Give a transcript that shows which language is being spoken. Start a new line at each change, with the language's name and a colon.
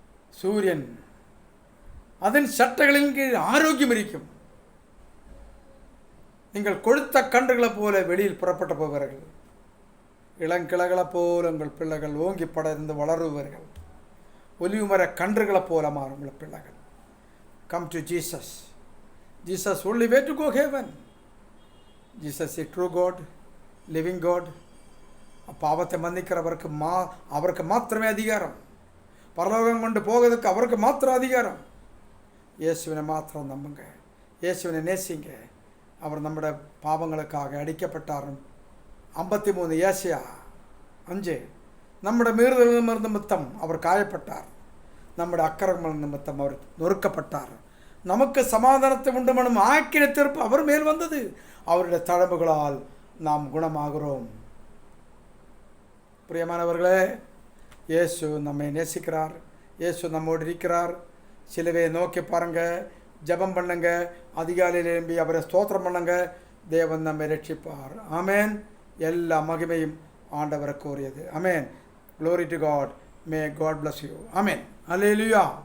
Tamil: சூரியன் அதன் சட்டைகளின் கீழ் ஆரோக்கியம் இருக்கும். நீங்கள் கொழுத்த கன்றுகளை போல வெளியில் புறப்பட்டு போவார்கள். இளங்கிளைகளை போல உங்கள் பிள்ளைகள் ஓங்கி படர்ந்து வளருவார்கள். ஒலிவு மர கன்றுகளை போல மாறும் உங்கள் பிள்ளைகள்.
English: Come to Jesus. Jesus only way to go heaven. Jesus a true God, living God.
Tamil: பாவத்தை மன்னிக்கிறவருக்கு அவருக்கு மாத்திரமே அதிகாரம். பரலோகம் கொண்டு போகிறதுக்கு அவருக்கு மாத்திரம் அதிகாரம். இயேசுவினை மாத்திரம் நம்புங்க. இயேசுவினை நேசிங்க. அவர் நம்முடைய பாவங்களுக்காக அடிக்கப்பட்டார். 53 ஏசியா 5. நம்முடைய மீறுதல் நிமித்தம் அவர் காயப்பட்டார். நம்முடைய அக்கிரமங்கள் நிமித்தம் அவர் நொறுக்கப்பட்டார். நமக்கு சமாதானத்தை உண்டு பண்ணும் ஆக்கின தீர்ப்பு அவர் மேல் வந்தது. அவருடைய தழும்புகளால் நாம் குணமாகிறோம். பிரியமானவர்களே, இயேசு நம்மை நேசிக்கிறார். இயேசு நம்மோடு இருக்கிறார். சிலுவையை நோக்கி பாருங்கள், ஜெபம் பண்ணுங்க, அதிகாலையில் எழும்பி அவரை ஸ்தோத்திரம் பண்ணுங்க. தேவன் நம்மை ரட்சிப்பார். ஆமேன். எல்லா மகிமையும் ஆண்டவருக்கு உரியது. ஆமேன்.
English: Glory to God. May God bless you. Amen. Hallelujah.